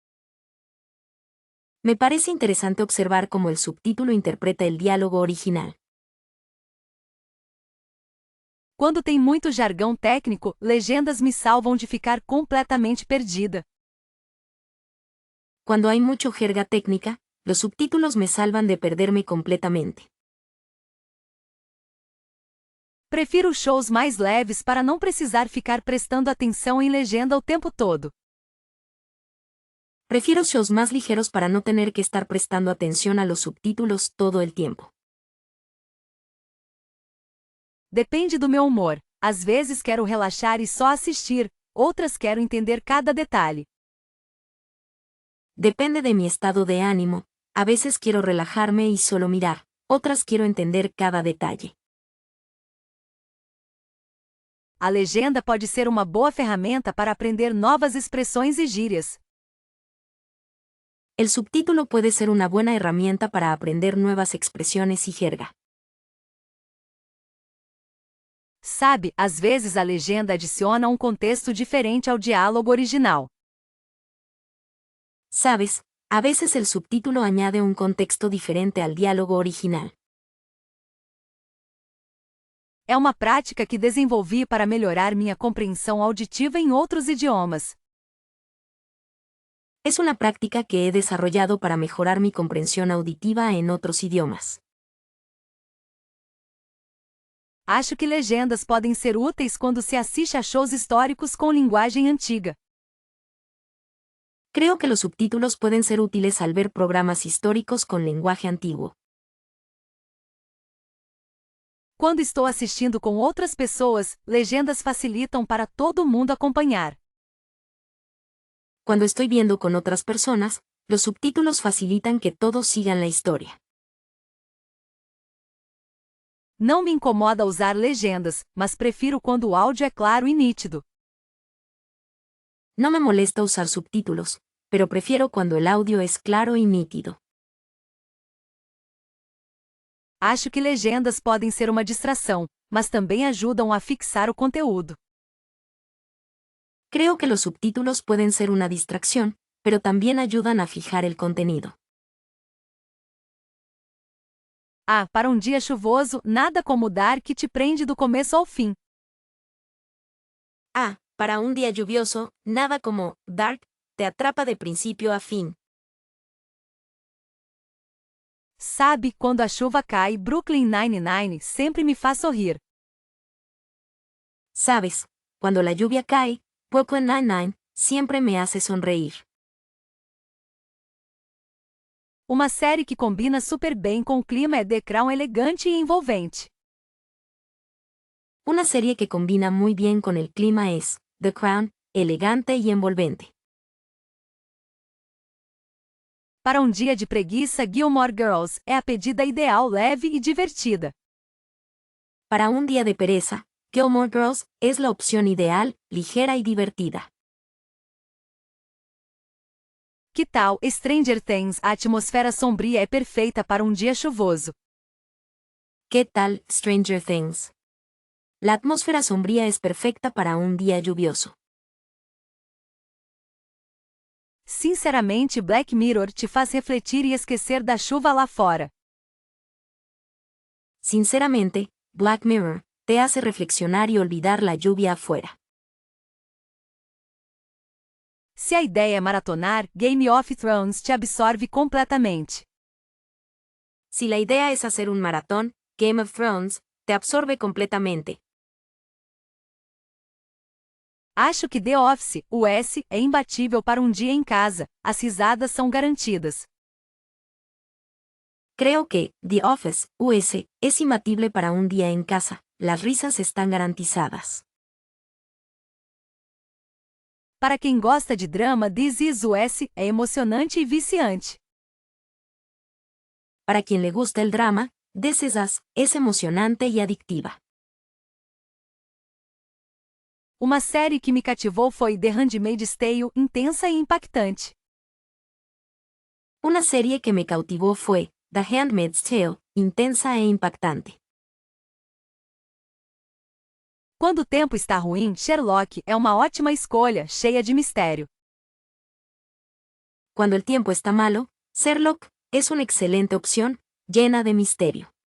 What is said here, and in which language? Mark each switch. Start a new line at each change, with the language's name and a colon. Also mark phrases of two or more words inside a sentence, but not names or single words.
Spanish: Me parece interesante observar cómo el subtítulo interpreta el diálogo original.
Portuguese: Quando tem muito jargão técnico, legendas me salvam de ficar completamente perdida.
Spanish: Cuando hay mucho jerga técnica, los subtítulos me salvan de perderme completamente.
Portuguese: Prefiro shows mais leves para não precisar ficar prestando atenção em legenda o tempo todo.
Spanish: Prefiero shows más ligeros para no tener que estar prestando atención a los subtítulos todo el tiempo.
Portuguese: Depende do meu humor. Às vezes quero relaxar e só assistir, outras quero entender cada detalhe.
Spanish: Depende de mi estado de ánimo, a veces quiero relajarme y solo mirar, otras quiero entender cada detalle.
Portuguese: A legenda pode ser uma boa ferramenta para aprender novas expressões e gírias.
Spanish: El subtítulo puede ser una buena herramienta para aprender nuevas expresiones y jerga.
Portuguese: Sabe, às vezes a legenda adiciona um contexto diferente ao diálogo original.
Spanish: Sabes, a veces el subtítulo añade un contexto diferente al diálogo original.
Portuguese: É uma prática que desenvolvi para melhorar minha compreensão auditiva em outros idiomas.
Spanish: Es una práctica que he desarrollado para mejorar mi comprensión auditiva en otros idiomas.
Portuguese: Acho que legendas podem ser úteis quando se assiste a shows históricos com linguagem antiga.
Spanish: Creo que los subtítulos pueden ser útiles al ver programas históricos con lenguaje antiguo.
Portuguese: Quando estou assistindo com outras pessoas, legendas facilitam para todo mundo acompanhar.
Spanish: Cuando estoy viendo con otras personas, los subtítulos facilitan que todos sigan la historia.
Portuguese: Não me incomoda usar legendas, mas prefiro quando o áudio é claro e nítido.
Spanish: No me molesta usar subtítulos, pero prefiero cuando el audio es claro y nítido.
Portuguese: Acho que legendas podem ser uma distração, mas também ajudam a fixar o conteúdo.
Spanish: Creo que los subtítulos pueden ser una distracción, pero también ayudan a fijar el contenido.
Portuguese: Ah, para um dia chuvoso, nada como Dark te prende do começo ao fim.
Spanish: Ah, para un día lluvioso, nada como Dark te atrapa de principio a fin.
Portuguese: Sabe, quando a chuva cai, Brooklyn Nine-Nine sempre me faz sorrir.
Spanish: Sabes, cuando la lluvia cae, Brooklyn Nine-Nine siempre me hace sonreír.
Portuguese: Uma série que combina super bem com o clima é The Crown, elegante e envolvente.
Spanish: Una serie que combina muy bien con el clima es The Crown, elegante y envolvente.
Portuguese: Para um dia de preguiça, Gilmore Girls é a pedida ideal, leve e divertida.
Spanish: Para un día de pereza, Gilmore Girls es la opción ideal, ligera y divertida.
Portuguese: Que tal Stranger Things? A atmosfera sombria é perfeita para um dia chuvoso.
Spanish: ¿Qué tal Stranger Things? La atmósfera sombría es perfecta para un día lluvioso.
Portuguese: Sinceramente, Black Mirror te faz refletir e esquecer da chuva lá fora.
Spanish: Sinceramente, Black Mirror te hace reflexionar y olvidar la lluvia afuera.
Portuguese: Se a ideia é maratonar, Game of Thrones te absorve completamente.
Spanish: Si la idea es hacer un maratón, Game of Thrones te absorbe completamente.
Portuguese: Acho que The Office, US, é imbatível para um dia em casa. As risadas são garantidas.
Spanish: Creo que The Office, US, es imbatible para un día en casa. Las risas están garantizadas.
Portuguese: Para quem gosta de drama, This Is Us é emocionante e viciante.
Spanish: Para quien le gusta el drama, This Is Us es emocionante y adictiva.
Portuguese: Uma série que me cativou foi The Handmaid's Tale, intensa e impactante.
Spanish: Una serie que me cautivó fue The Handmaid's Tale, intensa e impactante.
Portuguese: Quando o tempo está ruim, Sherlock é uma ótima escolha, cheia de mistério.
Spanish: Cuando el tiempo está malo, Sherlock es una excelente opción, llena de misterio.